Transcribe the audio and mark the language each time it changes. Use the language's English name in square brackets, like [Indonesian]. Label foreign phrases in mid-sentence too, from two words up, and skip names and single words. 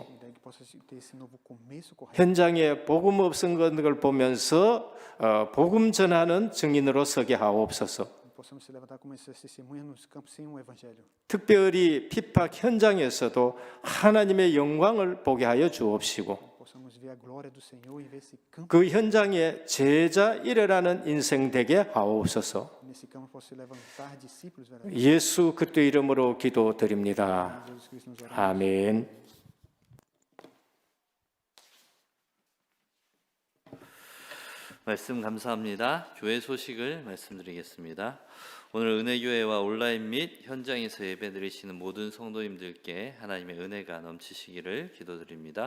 [Portuguese] E daí que possa ter esse novo começo correto. [Korean] 현장에 복음 없은 것을 보면서 복음 전하는 증인으로 서게 하옵소서. [Portuguese] possamos se levantar como essas testemunhas nos campos sem um evangelho. [Korean] 특별히 핍박 현장에서도 하나님의 영광을 보게 하여 주옵시고 [Portuguese] Possamos ver a glória do Senhor e ver esse campo. [Korean] 그 현장에 제자 일어나는 인생 되게 하옵소서. [Portuguese] Nesse campo possa levantar discípulos verdadeiros. [Korean] 예수 그리스도 이름으로 기도드립니다. [Portuguese] Jesus Cristo nos oramos. [Korean] 아멘. 말씀 감사합니다. 교회 소식을 말씀드리겠습니다. 오늘 은혜교회와 온라인 및 현장에서 예배드리시는 모든 성도님들께 하나님의 은혜가 넘치시기를 기도드립니다.